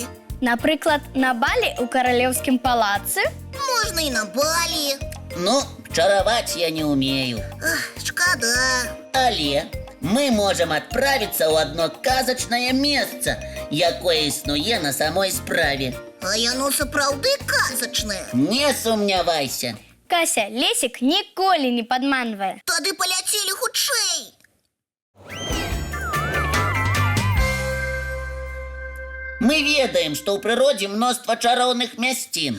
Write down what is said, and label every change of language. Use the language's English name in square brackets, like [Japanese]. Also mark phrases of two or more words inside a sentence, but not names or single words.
[Ukrainian] Наприклад, на балі у Королівському палаці? Можна і на балі. [Russian] Ну, чаровать я не умею. [Ukrainian] Шкода. Але ми можемо відправитися у одно казочне місце, яке існує на самій справі. [Belarusian] А яно сапраўды казачнае. Не сумнявайся. [Ukrainian] Кася, Лесик ніколи не підманює. [Belarusian] Тады поляцелі хутчэй. Мы ведаем, что ў прыродзе мноства чароўных мясцін.